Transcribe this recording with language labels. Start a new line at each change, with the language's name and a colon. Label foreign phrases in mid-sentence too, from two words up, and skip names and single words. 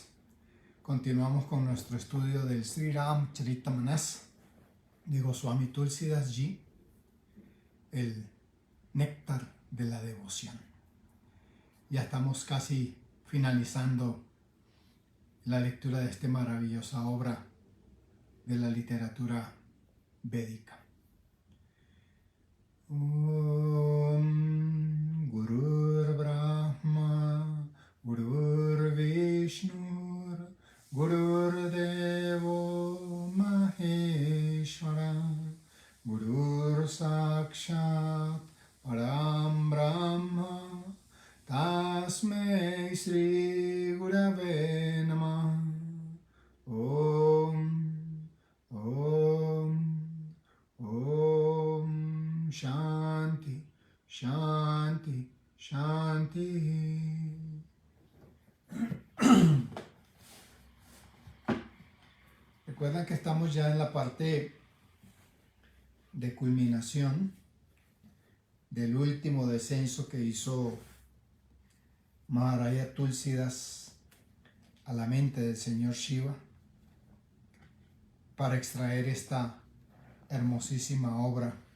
Spanish: Continuamos con nuestro estudio del Sri Ramcharitamanas de Goswami Tulsidas Ji, el néctar de la devoción. Ya estamos casi finalizando la lectura de esta maravillosa obra de la literatura védica.
Sanskrit: गुरुर् ब्रह्मा गुरुर् विष्णुर् गुरुर् देवो महेश्वरः गुरुर् साक्षात् परम् ब्रह्म तस्मै श्री गुरवे नमः. ॐ शान्तिः शान्तिः शान्तिः.
Spanish: Recuerdan que estamos ya en la parte de culminación del último descenso que hizo Maharaja Tulsidas a la mente del señor Shiva para extraer esta hermosísima obra.